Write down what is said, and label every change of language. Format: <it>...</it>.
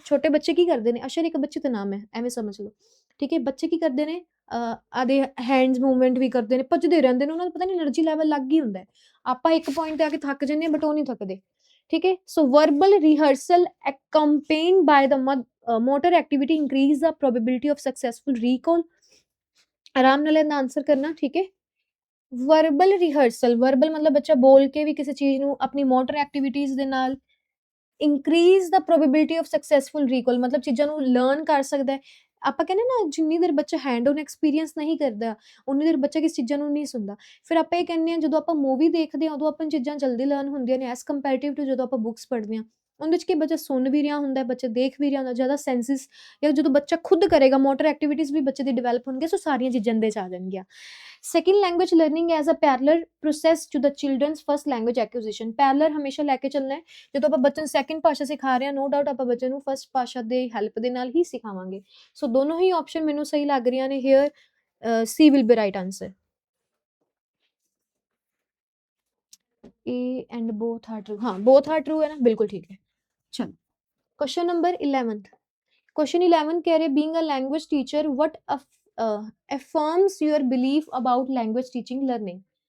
<pa>ਛੋਟੇ ਬੱਚੇ ਕੀ ਕਰਦੇ ਨੇ, ਅਸ਼ਰ ਇੱਕ ਬੱਚੇ ਦਾ ਨਾਮ ਹੈ, ਐਵੇਂ ਸਮਝ ਲਓ। ਠੀਕ ਹੈ, ਬੱਚੇ ਕੀ ਕਰਦੇ ਨੇ, ਆਦੇ ਹੈਂਡਸ ਮੂਵਮੈਂਟ ਵੀ ਕਰਦੇ ਨੇ, ਭੱਜਦੇ ਰਹਿੰਦੇ ਨੇ, ਉਹਨਾਂ ਦਾ ਪਤਾ ਨਹੀਂ એનર્ਜੀ ਲੈਵਲ ਲੱਗ ਹੀ ਹੁੰਦਾ ਹੈ। ਆਪਾਂ ਇੱਕ ਪੁਆਇੰਟ ਤੇ ਆ ਕੇ ਥੱਕ ਜਾਂਦੇ ਹਾਂ, ਬਟ ਉਹ ਨਹੀਂ ਥੱਕਦੇ। ਠੀਕ ਹੈ,</pa> <en>So verbal rehearsal accompanied by the motor activity increase the probability of successful recall।</en> <pa>ਆਰਾਮ ਨਾਲ ਇਹਦਾ ਆਨਸਰ ਕਰਨਾ। ਠੀਕ ਹੈ, ਵਰਬਲ ਰਿਹਰਸਲ, ਵਰਬਲ ਮਤਲਬ ਬੱਚਾ ਬੋਲ ਕੇ ਵੀ ਕਿਸੇ ਚੀਜ਼ ਨੂੰ ਆਪਣੀ ਮੋਟਰ ਐਕਟੀਵਿਟੀਜ਼ ਦੇ ਨਾਲ</pa> <en>increase the probability of successful recall,</en> <pa>ਮਤਲਬ ਚੀਜ਼ਾਂ ਨੂੰ ਲਰਨ ਕਰ ਸਕਦਾ ਹੈ। ਆਪਾਂ ਕਹਿੰਦੇ ਨਾ, ਜਿੰਨੀ ਦੇਰ ਬੱਚਾ ਹੈਂਡ ਔਨ ਐਕਸਪੀਰੀਅੰਸ ਨਹੀਂ ਕਰਦਾ, ਉਨੀ ਦੇਰ ਬੱਚਾ ਕਿਸ ਚੀਜ਼ਾਂ ਨੂੰ ਨਹੀਂ ਸੁਣਦਾ। ਫਿਰ ਆਪਾਂ ਇਹ ਕਹਿੰਦੇ ਹਾਂ, ਜਦੋਂ ਆਪਾਂ ਮੂਵੀ ਦੇਖਦੇ ਹਾਂ ਉਦੋਂ ਆਪਾਂ ਨੂੰ ਚੀਜ਼ਾਂ ਜਲਦੀ ਲਰਨ ਹੁੰਦੀਆਂ ਨੇ, ਐਸ ਕੰਪੈਰੀਟਿਵ ਟੂ ਜਦੋਂ ਆਪਾਂ ਬੁੱਕਸ ਪੜ੍ਹਦੇ ਹਾਂ। ਉਹਦੇ ਵਿੱਚ ਕੀ ਬੱਚਾ ਸੁਣ ਵੀ ਰਿਹਾ ਹੁੰਦਾ, ਬੱਚਾ ਦੇਖ ਵੀ ਰਿਹਾ ਹੁੰਦਾ, ਜ਼ਿਆਦਾ ਸੈਂਸਿਸ, ਜਾਂ ਜਦੋਂ ਬੱਚਾ ਖੁਦ ਕਰੇਗਾ ਮੋਟਰ ਐਕਟੀਵਿਟੀਜ਼ ਵੀ ਬੱਚੇ ਦੀ ਡਿਵੈਲਪ ਹੋਣਗੀਆਂ। ਸੋ ਸਾਰੀਆਂ ਚੀਜ਼ਾਂ ਦੇ 'ਚ ਆ ਜਾਣਗੀਆਂ।</pa> <en>Second, language learning as a parallel process to the children's first language acquisition.</en> <pa>Parallel ਹਮੇਸ਼ਾ ਲੈ ਕੇ ਚੱਲਣਾ ਹੈ। ਜਦੋਂ ਆਪਾਂ ਬੱਚੇ ਨੂੰ ਸੈਕਿੰਡ ਭਾਸ਼ਾ ਸਿਖਾ ਰਹੇ ਹਾਂ, ਨੋ ਡਾਊਟ ਆਪਾਂ ਬੱਚੇ ਨੂੰ ਫਸਟ ਭਾਸ਼ਾ ਦੇ ਹੈਲਪ ਦੇ ਨਾਲ ਹੀ ਸਿਖਾਵਾਂਗੇ। ਸੋ ਦੋਨੋਂ ਹੀ ਆਪਸ਼ਨ ਮੈਨੂੰ ਸਹੀ ਲੱਗ ਰਹੀਆਂ ਨੇ hair.</pa> <en>C will be right answer. A and both are true,</en> <hi>हाँ बोथ आर ट्रू है ना, बिल्कुल ठीक है।</hi> <en>चलो question number 11, question 11 कह रहे, being a language teacher what affirms your belief about language teaching learning?</en>